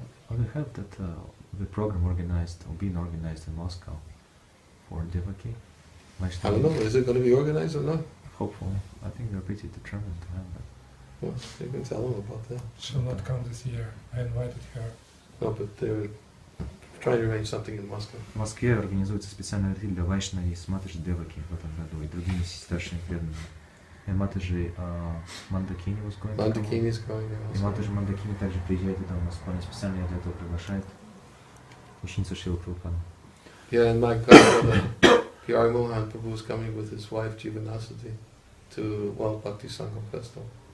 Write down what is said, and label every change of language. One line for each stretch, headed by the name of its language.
English: We heard that the program organized or being organized in Moscow for Devaki. I don't know. Is it going to be organized or not? Hopefully. I think they're pretty determined to have that. Well, you can tell them about that. She'll not come this year. I invited her. No, but they're trying to arrange something in Moscow.
Russian: В Москве организуется специальный ретрит для Вайшна и Матаджи Деваки в этом году и другими старшими преданными. И
English: Матаджи Мандакини was going. Mandakini is going.
Russian: И Матаджи Мандакини также приезжает туда в Москву. Они специально для этого приглашают ученицу Шрилы Прабхупады.
English: Yeah, and my godbrother, P.R. Mohan Prabhu is coming with his wife Jivanasati to World Bhakti Sangam Festival.